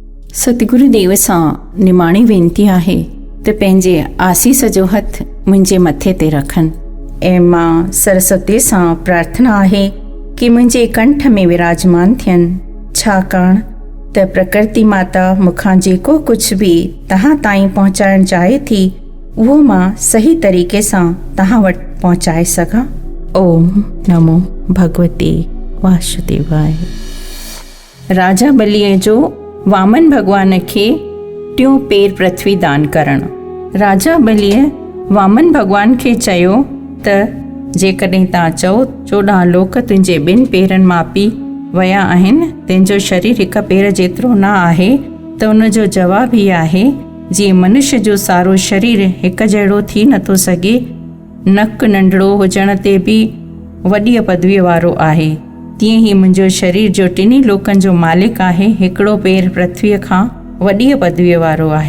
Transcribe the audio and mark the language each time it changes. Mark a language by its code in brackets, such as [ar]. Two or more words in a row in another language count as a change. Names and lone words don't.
[sd] सतगुरुदेव सां निमाणी वेनती आहे त पंहिंजे आसीस जो हथ मुंहिंजे मथे ते रखनि ऐं मां सरस्वती सां प्रार्थना आहे कि मुंहिंजे कंठ में विराजमान थियनि, छाकाणि त प्रकृति माता मूंखां जेको कुझु बि तव्हां ताईं पहुचाइणु चाहे थी उहो मां सही तरीक़े सां तव्हां वटि पहुचाए सघां। [sa] ओम नमो भगवते वासुदेवाय। [sd] राजा बलीअ जो वामन भॻवान खे टियों पेर पृथ्वी दान करणु। राजा बलीअ वामन भॻवान खे चयो त जेकॾहिं तव्हां चओ 14 लोक तुंहिंजे 2 पेरनि मां पी विया आहिनि, तुंहिंजो शरीर हिकु पेर जेतिरो न आहे, त उनजो जवाबु हीअ आहे, जीअं मनुष्य जो सारो शरीर हिकु जहिड़ो थी नथो सघे, नक नंढड़ो हुजण ते बि वॾी पदवीअ वारो आहे, तीअं ई मुंहिंजो शरीर जो टिनी लोकनि जो मालिक आहे, हिकिड़ो पेर पृथ्वीअ खां वॾी पदवीअ वारो आहे।